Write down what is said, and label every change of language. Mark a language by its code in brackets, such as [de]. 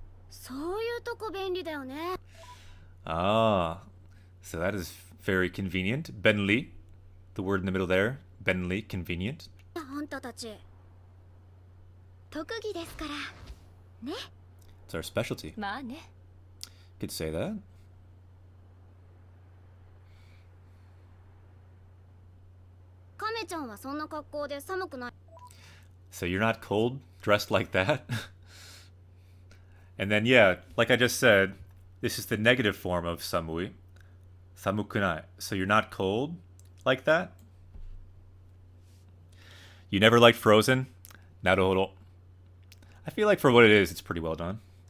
[ja] そういうとこ便利だよね Ah, [en] So that is very convenient. Benli, the word in the middle there. Benli, convenient. [ja] あんたたち特技ですからね。 [en] It's our specialty. [ja] まあね。 [en] Could say that. [ja] カメちゃんはそんな格好で寒くない。 [en] So you're not cold, dressed like that? And then, yeah, like I just said, this is the negative form of samui. Samukunai. So you're not cold like that? You never liked Frozen? Naruhodo. I feel like for what it is, it's pretty well done.